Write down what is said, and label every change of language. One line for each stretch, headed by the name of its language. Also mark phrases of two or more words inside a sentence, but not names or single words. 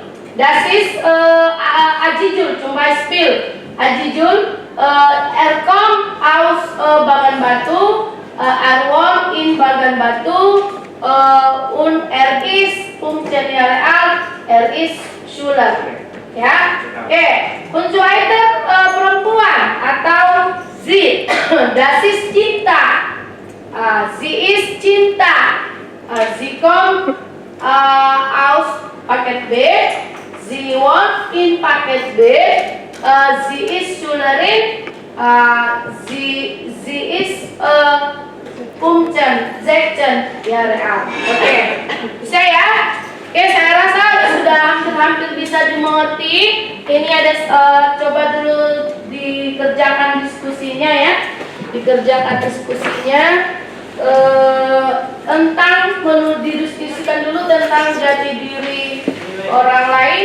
German: Das ist Ajijul. Zum Beispiel Ajijul. Kommt aus Bagan-Batu. Wohnt in Bagan-Batu. Und ist 15 Jahre alt. ist Schüler. Ya, und so weiter
Indonesian: perempuan atau
German: sie. Das ist cinta. Sie ist cinta. Sie kommt aus Paket B. Sie wohnt in Paket B. Sie ist Schülerin. Sie ist 15, 16 Jahre alt.
Indonesian: Oke, bisa ya? Oke, saya rasa sudah hampir bisa dimengerti. Ini ada coba dulu dikerjakan diskusinya ya. Dikerjakan diskusinya. tentang didiskusikan dulu tentang jati diri orang lain.